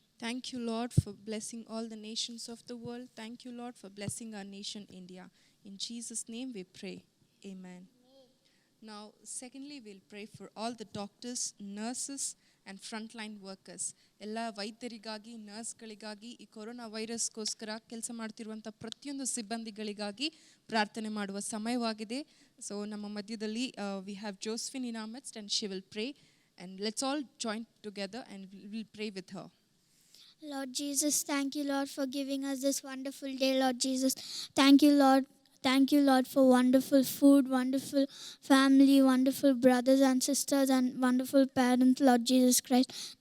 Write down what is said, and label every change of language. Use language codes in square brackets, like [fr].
[en] Thank you, Lord, for blessing all the nations of the world. Thank you, Lord, for blessing our nation, India. In Jesus' name we pray. Amen. Now, secondly, we'll pray for all the doctors, nurses, and frontline workers. [kn] ಎಲ್ಲ ವೈದ್ಯರಿಗಾಗಿ, ನರ್ಸ್ಗಳಿಗಾಗಿ, ಈ corona ವೈರಸ್ಗೋಸ್ಕರ ಕೆಲಸ ಮಾಡ್ತಿರುವಂಥ ಪ್ರತಿಯೊಂದು ಸಿಬ್ಬಂದಿಗಳಿಗಾಗಿ ಪ್ರಾರ್ಥನೆ ಮಾಡುವ ಸಮಯವಾಗಿದೆ. [en] so [kn] ನಮ್ಮ ಮಧ್ಯದಲ್ಲಿ [en] We have Josephine in our midst, and she will pray. And let's all join together and we'll pray with her. Lord Jesus, thank you, Lord, for giving us this wonderful day, Lord Jesus. Thank you, Lord. Thank you, Lord, for wonderful food, wonderful family, wonderful brothers and sisters, and wonderful parents, Lord Jesus Christ.